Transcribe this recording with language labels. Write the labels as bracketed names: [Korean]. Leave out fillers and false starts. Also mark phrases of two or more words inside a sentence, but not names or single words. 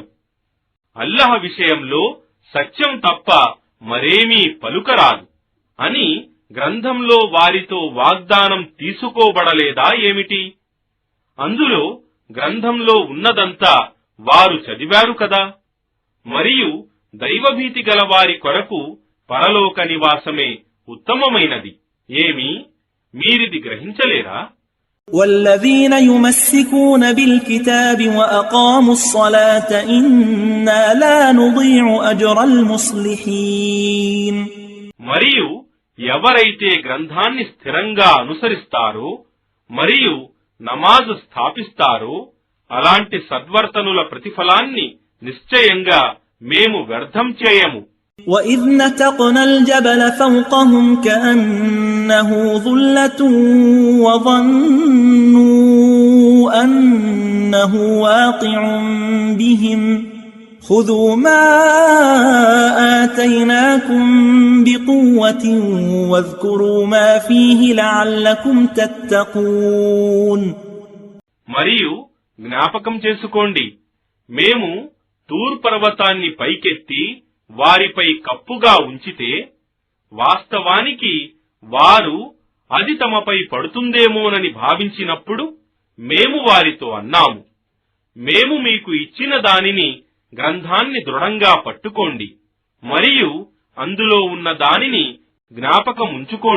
[Telugu] అల్లాహ్ విషయంలో సత్యం తప్ప మరేమీ పలుకరాదు అని గ్రంథంలో వారితో వాగ్దానం తీసుకోబడలేదా ఏమిటి? అందులో గ్రంథంలో ఉన్నదంతా వారు చదివారు కదా. మరియు దైవభీతి గల వారి కొరకు పరలోక నివాసమే ఉత్తమమైనది. ఏమి మీరిది గ్రహించలేరా? [Arabic] والذين يمسكون بالكتاب وأقاموا الصلاة إنا لا نضيع أجر المصلحين. [Telugu] మరియు ఎవరైతే గ్రంథాన్ని స్థిరంగా అనుసరిస్తారో మరియు నమాజు స్థాపిస్తారో అలాంటి సద్వర్తనుల ప్రతిఫలాన్ని నిశ్చయంగా మేము వ్యర్థం చేయము. [Arabic] وَإِذْ نَتَقْنَا الْجَبَلَ فَوْقَهُمْ كَأَنَّهُ ظُلَّةٌ وَظَنُّوا أَنَّهُ وَاقِعٌ بِهِمْ خُذُوا مَا آتَيْنَاكُمْ بِقُوَّةٍ وَاذْكُرُوا مَا فِيهِ لَعَلَّكُمْ تَتَّقُونَ. [Telugu] మరియు జ్ఞాపకం చేసుకోండి, మేము తూర్ పర్వతాన్ని పైకెత్తి వారిపై కప్పుగా ఉంచితే వాస్తవానికి వారు అది తమపై పడుతుందేమోనని భావించినప్పుడు మేము వారితో అన్నాము, మేము మీకు ఇచ్చిన దానిని గ్రంథాన్ని దృఢంగా పట్టుకోండి మరియు అందులో ఉన్న దానిని జ్ఞాపకం ఉంచుకోండి.